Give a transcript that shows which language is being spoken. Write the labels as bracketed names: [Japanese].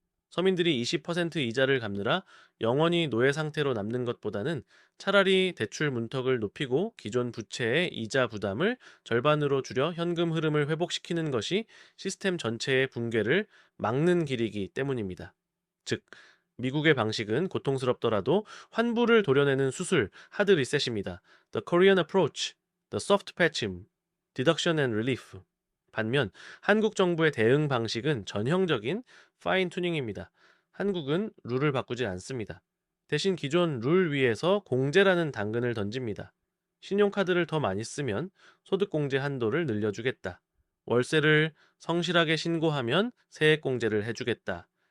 [Korean] 서민들이 20% 이자를 갚느라 영원히 노예 상태로 남는 것보다는 차라리 대출 문턱을 높이고 기존 부채의 이자 부담을 절반으로 줄여 현금 흐름을 회복시키는 것이 시스템 전체의 붕괴를 막는 길이기 때문입니다. 즉, 미국의 방식은 고통스럽더라도 환부를 도려내는 수술, 하드 리셋입니다. [English] The Korean approach, the soft patching, deduction and relief. [Korean] 반면 한국 정부의 대응 방식은 전형적인 파인 튜닝입니다. 한국은 룰을 바꾸지 않습니다. 대신 기존 룰 위에서 공제라는 당근을 던집니다. 신용카드를 더 많이 쓰면 소득공제 한도를 늘려주겠다. 월세를 성실하게 신고하면 세액공제를 해주겠다.